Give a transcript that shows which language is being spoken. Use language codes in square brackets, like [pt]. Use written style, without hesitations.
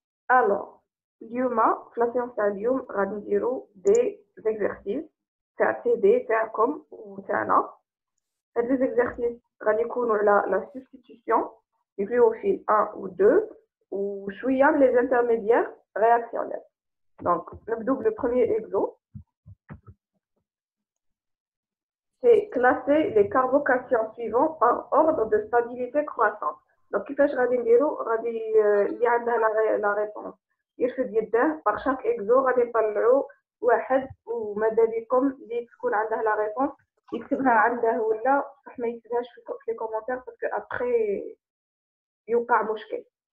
[ar] Alors, اليوم في لا سيونس تاع اليوم غادي نديرو دي زيكزارسيس تاع سي دي تاعكم وتاعنا. هاد لي زيكزارسيس غادي يكونوا على لا سبستيتيوشن نيكليوفيل 1 و 2 وشويه من لي انترميديير رياكسيونيل. دونك نبدو بلو بروميير اكزو. [fr] C'est classer les carbocations suivants par ordre de stabilité croissante. [ar] Donc, كيفاش غادي نديرو غادي اللي عندها لا ريبونس يرفد يده باغ شاك اكزو غادي نطلعو واحد وماذا بكم اللي تكون عندها لا ريبونس يكتبها عنده ولا صح ما يكتبهاش في لي كومونتير باسكو ابخي يوقع مشكل.